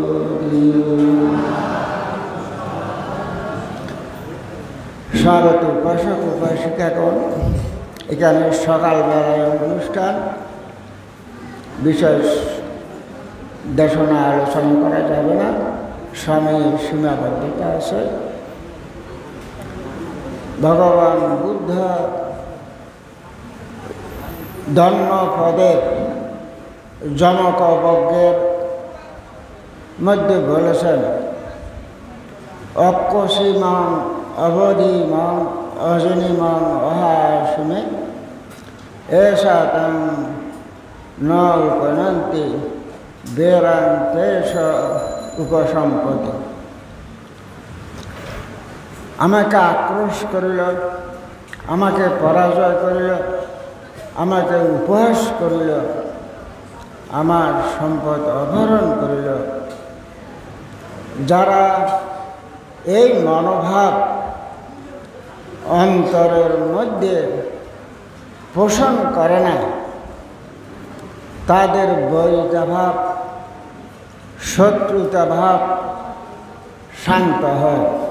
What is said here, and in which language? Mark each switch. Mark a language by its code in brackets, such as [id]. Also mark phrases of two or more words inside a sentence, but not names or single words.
[bn] স্বাগত উপাসক উপাসিকাগণ, এখানে সকালবেলায় অনুষ্ঠান, বিশেষ দেশনা আলোচনা করা যাবে না, সময়ের সীমাবদ্ধতা আছে। ভগবান বুদ্ধ ধর্মপদের জনকবজ্ঞের মধ্যে বলেছেন, [pi] অক্কসীমাং অবধিমাং অজনিমাং অহাসুমে এষা তং ন উপনন্তি বেরান্তেশ উপসম্পত্তি। [bn] আমাকে আক্রোশ করিল, আমাকে পরাজয় করিল, আমাকে উপহাস করিল, আমার সম্পদ অপহরণ করিল। যারা এই মনোভাব অন্তরের মধ্যে পোষণ করে না, তাদের বৈরিতা ভাব, শত্রুতা ভাব শান্ত হয়।